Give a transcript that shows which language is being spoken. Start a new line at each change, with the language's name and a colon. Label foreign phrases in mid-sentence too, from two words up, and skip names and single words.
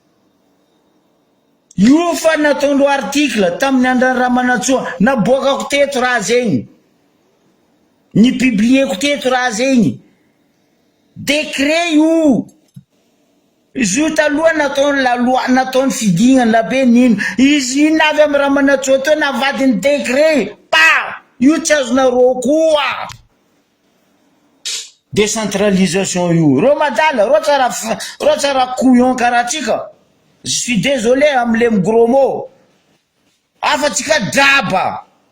Malagasy: io fa nataondreo article tamin'ny andran'ny Ramanantsoa naboakako teto raha zegny ny publieko teto raha zegny décret io izy io taloha nataony
French: la loi
Malagasy: nataony fidignany labe nino izy io navy amin'ny Ramanantsoa teo navadiny décret pa io tsy azonareo koa décentralisation io reo madala reo tsara couillon karaha tsika
French: je suis désolé
Malagasy: amle
French: gros mot
Malagasy: afatsika draba